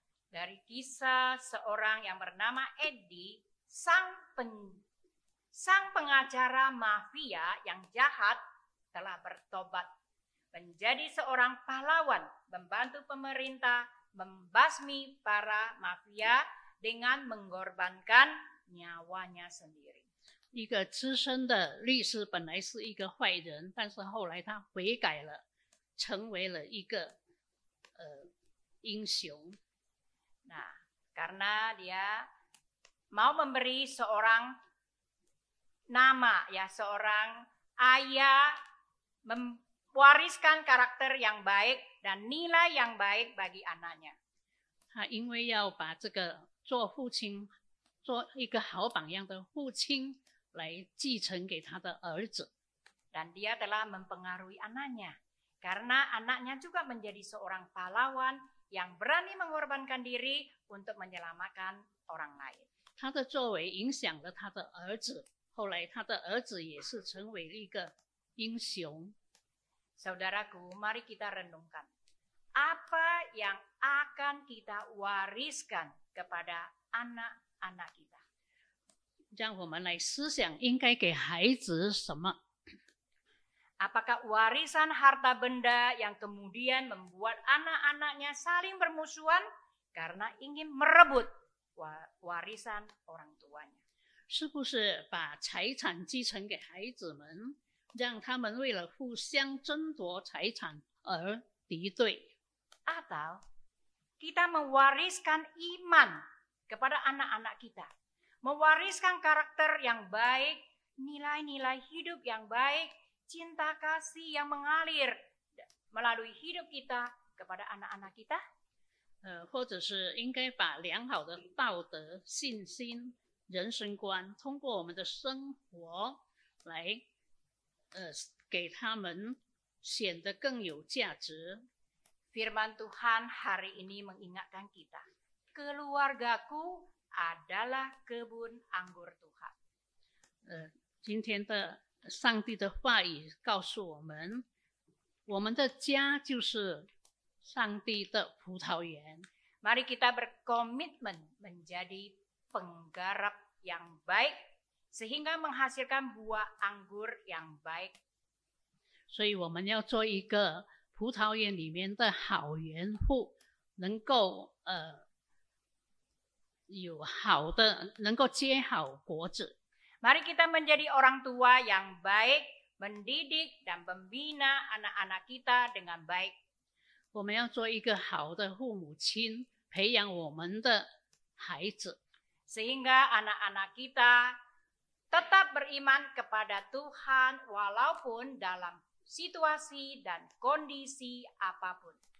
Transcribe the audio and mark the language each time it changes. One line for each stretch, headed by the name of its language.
Indonesian: Dari kisah seorang yang bernama Edi, sang pengacara mafia yang jahat telah bertobat menjadi seorang pahlawan, membantu pemerintah membasmi para mafia dengan mengorbankan nyawanya sendiri.
Chinese: 一个资深的律师本来是一个坏人，但是后来他悔改了，成为了一个英雄。
Indonesian: Nah, karena dia mau memberi seorang nama, ya seorang ayah, mewariskan karakter yang baik dan nilai yang baik bagi anaknya.
Chinese: 他因为要把这个做父亲，做一个好榜样的父亲来继承给他的儿子。
Indonesian: Dan dia telah mempengaruhi anaknya. Karena anaknya juga menjadi seorang pahlawan yang berani mengorbankan diri untuk menyelamatkan orang lain.
Chinese: 他的作为影响了他的儿子，后来他的儿子也是成为了一个英雄。
Indonesian: Saudaraku, mari kita renungkan. Apa yang akan kita wariskan kepada anak-anak kita?
Chinese: 让我们来思想，应该给孩子什么？
Indonesian: Apakah warisan harta benda yang kemudian membuat anak-anaknya saling bermusuhan karena ingin merebut warisan orang tuanya?
Chinese: 是不是把财产继承给孩子们，让他们为了互相争夺财产而敌对？
Indonesian: Atau kita mewariskan iman kepada anak-anak kita, mewariskan karakter yang baik nilai-nilai hidup yang baik, cinta kasih yang mengalir melalui hidup kita kepada anak-anak kita?
Chinese: 或者是应该把良好的道德、信心、人生观，通过我们的生活来，给他们显得更有价值。
Indonesian: Firman Tuhan hari ini mengingatkan kita, keluargaku adalah kebun anggur Tuhan.
Chinese: 今天的上帝的话语告诉我们，我们的家就是上帝的葡萄园。
Indonesian: Mari kita berkomitmen menjadi penggarap yang baik sehingga menghasilkan buah anggur yang baik.
Chinese: 所以我们要做一个葡萄园里面的好园户，能够有好的，能够结好果子。
Indonesian: Mari kita menjadi orang tua yang baik, mendidik dan membina anak-anak kita dengan baik.
Chinese: 我们要做一个好的父母亲，培养我们的孩子，
Indonesian: Sehingga anak-anak kita tetap beriman kepada Tuhan walaupun dalam situasi dan kondisi apapun.